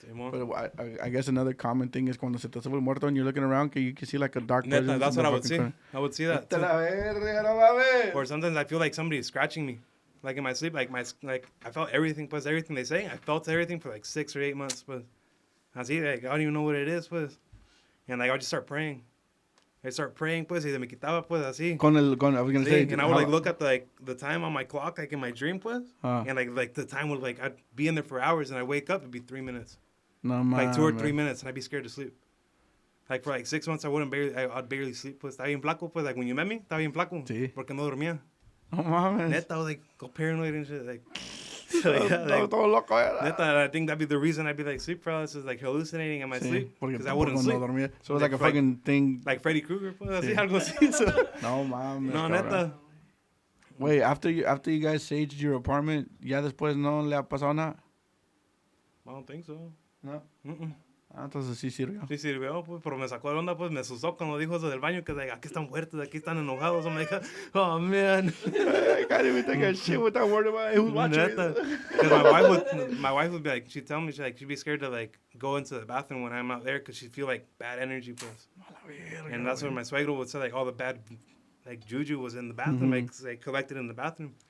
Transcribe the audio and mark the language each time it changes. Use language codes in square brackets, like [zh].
[en] But I guess another common thing is [es] cuando se te sube el muerto [en] and you're looking around, que you can see like a dark presence. Neta, that's in what the I would fucking see. corner. I would see that too. [es] Vete la verga, no mames. [en] Or sometimes I feel like somebody is scratching me. Like in my sleep, like I felt everything plus everything they say. I felt everything for like 6 or 8 months, but Así, like, I don't even know what it is, pues. And, like, I'll just start praying. I start praying, [es] pues, y se me quitaba, pues, así. [en] I was going to say. And I would, like, look at, the time on my clock, like, in my dream, pues. And, like, the time would, like, I'd be in there for hours, and I'd wake up, it'd be 3 minutes. No, like, 2 or 3 minutes, and I'd be scared to sleep. Like, for, like, 6 months, I'd barely sleep, pues. [es] Estaba bien flaco, [en] pues. Like, when you met me, [es] estaba bien flaco. Sí. Porque no dormía. No mames. [en] Neta, I was, like, go paranoid and shit, like... [es] Todo loco era. [en] Neta, I think that'd be the reason I'd be like sleep paralysis, like hallucinating in my sleep, because I wouldn't sleep. [es] No dormía. [en] So it was like a fucking thing. [es] Like Freddy Krueger, pues, así, algo así. [en] So. [es] No mames. No, neta. [en] Wait, after you guys saged your apartment, [es] ya después no le ha pasado nada? [en] I don't think so. No. Mm-mm. [es] Entonces sí sirvió. Sí sirvió, pues, pero me sacó de onda, pues, me asustó cuando dijo eso del baño, que like, aquí están fuertes, aquí están enojados. [en] I'm like, oh, man. I can't even take a shit without worrying about who's watching. Because my wife would be like, she'd tell me, she'd be scared to, like, go into the bathroom when I'm out there, because she'd feel, like, bad energy, pues. And that's when my suegro would say, like, all the bad, like, juju was in the bathroom, like, collected in the bathroom.